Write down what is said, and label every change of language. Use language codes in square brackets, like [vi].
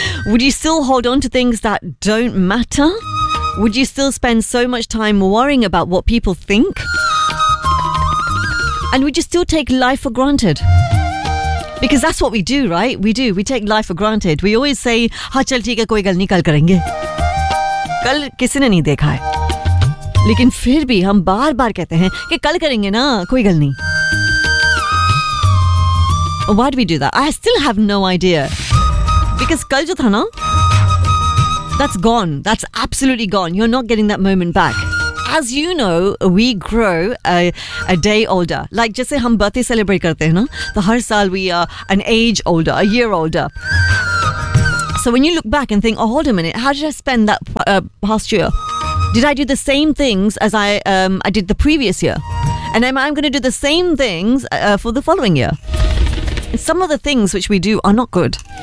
[en] Would you still hold on to things that don't matter? Would you still spend so much time worrying about what people think? And would you still take life for granted? Because that's what we do, right? We do. We take life for granted. We always say, [hi] "Ha, chal theek hai, koi gal nahi, kal karenge." कल किसने नहीं देखा है, लेकिन फिर भी हम बार बार कहते हैं कि कल करेंगे ना, कोई गल नहीं. [en] Why do we do that? I still have no idea. Because [hi] कल जो था ना, [en] that's gone. That's absolutely gone. You're not getting that moment back. As you know, we grow a day older. [hi] Like जैसे हम birthday celebrate करते हैं ना, तो हर साल [en] we are an age older, a year older. So when you look back and think, oh, hold a minute, how did I spend that past year? Did I do the same things as I did the previous year? And am I going to do the same things for the following year? And some of the things which we do are not good.